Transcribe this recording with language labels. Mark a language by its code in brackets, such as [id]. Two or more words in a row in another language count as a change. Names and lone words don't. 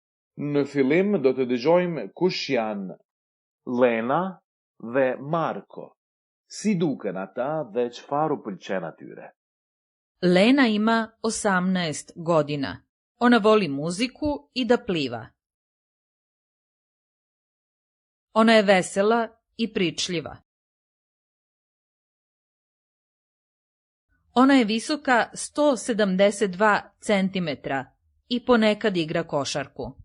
[sq] Në fillim do të dëgjojmë kush janë Lena dhe Marko. Si duken ata dhe çfarë u pëlqen atyre? [sr] Lena ima 18 godina. Ona voli muziku i da pliva. Ona je vesela i pričljiva. Ona je visoka 172 centimetra i ponekad igra košarku.